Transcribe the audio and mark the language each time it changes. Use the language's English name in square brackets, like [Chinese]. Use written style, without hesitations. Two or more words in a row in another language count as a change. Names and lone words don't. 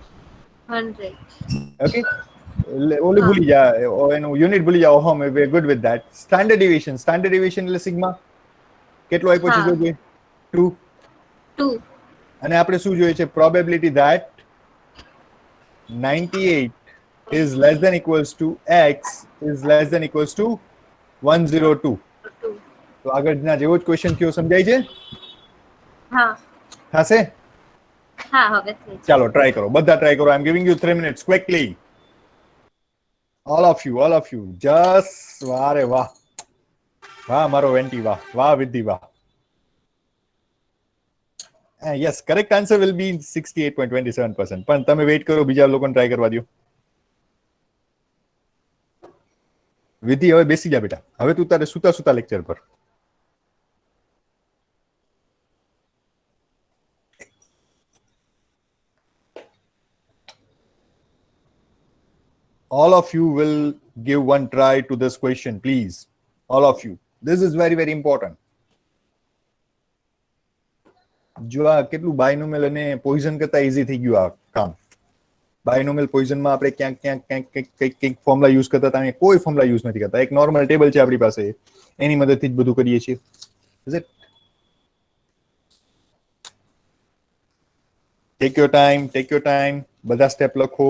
[Gujarati] 100 ઓકે, ઓલી ભૂલી જા, એનું યુનિટ ભૂલી જાઓ. [English] Home we are good with that. standard deviation [Gujarati] એટલે સિગ્મા કેટલો આપ્યો છે હા. જોઈએ? 2. 2 અને આપણે શું જોઈએ છે? [English] probability that 98 is less than equals to x is less than equals to 102. 2 [Gujarati] તો આગળના જેવો જ ક્વેશ્ચન થયો, સમજાય છે? હા થશે? હા હવે થઈ જશે. ચાલો ટ્રાય કરો, બધા ટ્રાય કરો. [English] I am giving you 3 minutes quickly. all of you just [Gujarati] વાહ રે વાહ, વાહ મારો વેન્ટી, વાહ વિદ્ધિ, વાહ. [English] Yes, correct answer will be 68.27%. [Gujarati] પણ તમે વેઇટ કરો, બીજા લોકોને ટ્રાય કરવા દો. વિધિ હવે બેસી જા બેટા, હવે તું તારે સુતા લેક્ચર પર. [English] all of you will give one try to this question, please. all of you, this is very very important. [Gujarati] જો આ કેટલું બાયનોમિયલ અને પોઈઝન કરતા ઈઝી થઈ ગયું આ કામ. બાયનોમિયલ પોઈઝનમાં આપણે ક્યાંક [English] formula use [Gujarati] કરતા હતા, કોઈ [English] formula use [Gujarati] નથી કરતા. એક [English] normal table [Gujarati] છે આપણી પાસે, એની મદદથી જ બધું કરીએ છીએ. [English] Is it? Take your time, [Gujarati] બધા સ્ટેપ લખો.